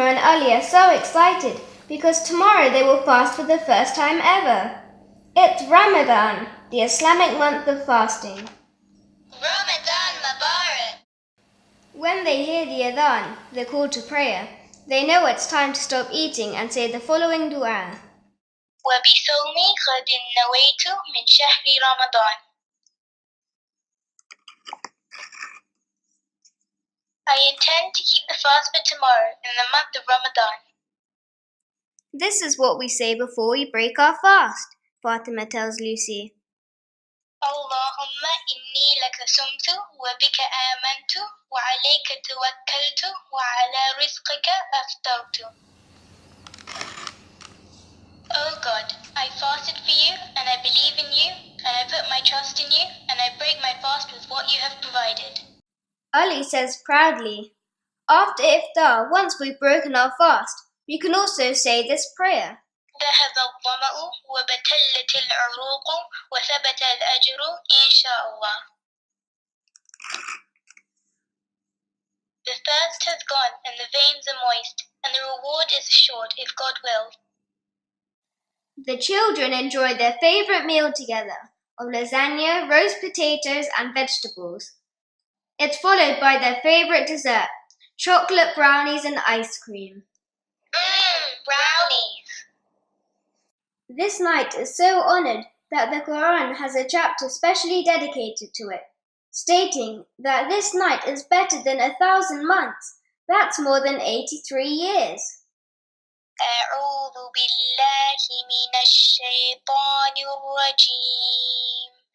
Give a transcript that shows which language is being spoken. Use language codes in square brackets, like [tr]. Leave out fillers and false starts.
[en] Ali are so excited because tomorrow they will fast for the first time ever. It's Ramadan, the Islamic month of fasting. Ramadan Mubarak! When they hear the adhan, the call to prayer, they know it's time to stop eating and say the following dua. [ar] وبصوم غد نويت من شهر رمضان. [en] I intend to keep the fast for tomorrow in the month of Ramadan. This is what we say before we break our fast, Fatima tells Lucy. [ar] اللهم إني لك صمت وبك آمنت وعليك توكلت وعلى رزقك أفطرت. [en] Oh God, I fasted for you and I believe in you and I put my trust in you and I break my fast with what you have provided. Ali says proudly, after iftar, once we've broken our fast, we can also say this prayer. [ar] ذهب الظمأ وبتلت العروق وثبت الأجر إن شاء الله. [en] The thirst has gone and the veins are moist and the reward is assured if God wills. The children enjoy their favorite meal together of lasagna, roast potatoes, and vegetables. It's followed by their favorite dessert, chocolate brownies and ice cream. Brownies! This night is so honored that the Quran has a chapter specially dedicated to it, stating that this night is better than 1,000 months. That's more than 83 years. [ar] أعوذ بالله من الشيطان الرجيم.